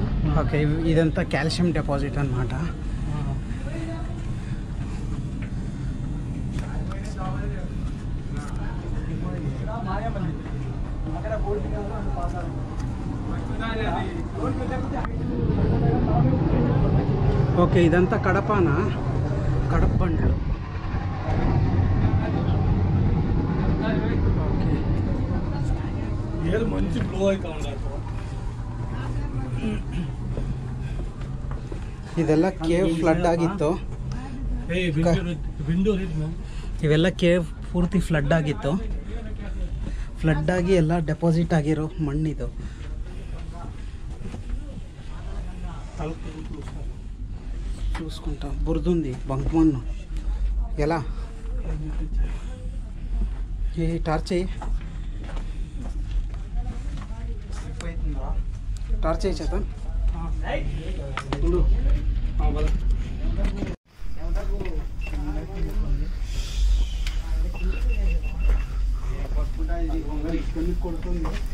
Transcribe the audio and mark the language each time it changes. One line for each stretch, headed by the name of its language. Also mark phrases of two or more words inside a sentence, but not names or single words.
Telugu: ఓకే, ఇదంతా
English: calcium deposit
Telugu: అన్నమాట. ఓకే, ఇదంతా కడపనా, కడప బండ్లు. మంచి బ్లో అవుతా ఉండాలి.
Kannada: ಇದೆಲ್ಲ
English: cave flood
Kannada: ಆಗಿತ್ತು. ಇವೆಲ್ಲ ಕೇವ್ ಪೂರ್ತಿ ಫ್ಲಡ್ ಆಗಿತ್ತು. ಫ್ಲಡ್ ಆಗಿ ಎಲ್ಲ ಡೆಪಾಸಿಟ್ ಆಗಿರೋ ಮಣ್ಣಿದು.
Telugu: చూసుకుంటా బురదుంది, బంకమన్ను. ఎలా ఈ టార్చ్ అయ్యి టార్చ్ అయ్యి చేత కొడుతుంది.